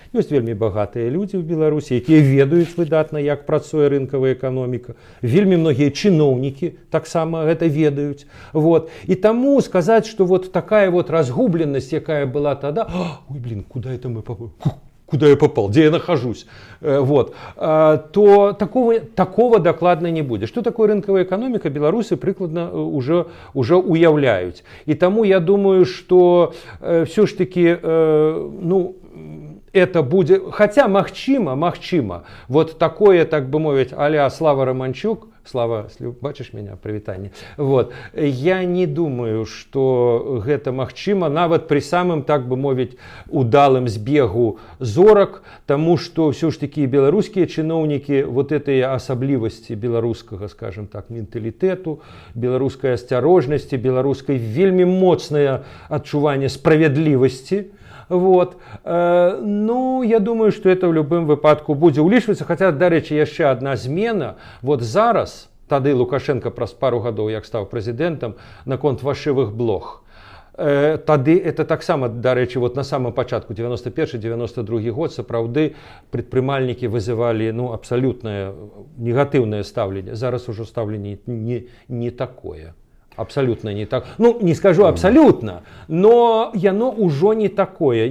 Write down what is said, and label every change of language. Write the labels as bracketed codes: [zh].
[be] Ёсць вельмі багатыя людзі ў Беларусі, якія ведаюць выдатна, як працуе рынкавая эканоміка. Вельмі многія чыноўнікі таксама гэта ведаюць. Вот. І таму сказаць, што вот такая вот разгубленасць, якая была тада, [ru] ой, блин, куда это мы попали? Куда я попал, где я нахожусь, вот, то такого докладно не будет. Что такое рынковая экономика, белорусы прикладно уже уявляют. И тому я думаю, что все ж таки, ну, это будет, хотя магчыма, вот такое, так бы мовить, а-ля Слава Романчук, Слава, бачыш меня, прывітанне. Вот. [be] Я не думаю, что гэта магчыма нават при самым, так бы мовіць, удалым збегу зорак, тому что все ж таки беларускія чыноўнікі вот этой асаблівасці беларускага, скажем так, менталітэту, беларускай асцярожнасці, беларускай вельмі моцнае адчуванне справядлівасці. Вот. Ну, я думаю, что это в любым выпадку будзе ўлічвацца. Хотя, дарэчы, яшчэ одна змена. Вот зараз, тады Лукашенко праз пару гадоў, як стаў прэзідэнтам, наконт фальшывых блог. Тады это таксама, дарэчы, вот на самом пачатку 91-92 год сапраўды прадпрымальнікі вызывалі, ну, абсалютнае негатыўнае стаўленне. Зараз ужо стаўленне не такое. [ru] Абсолютно не так. [be] Ну, не скажу абсолютно, но яно ўжо не такое.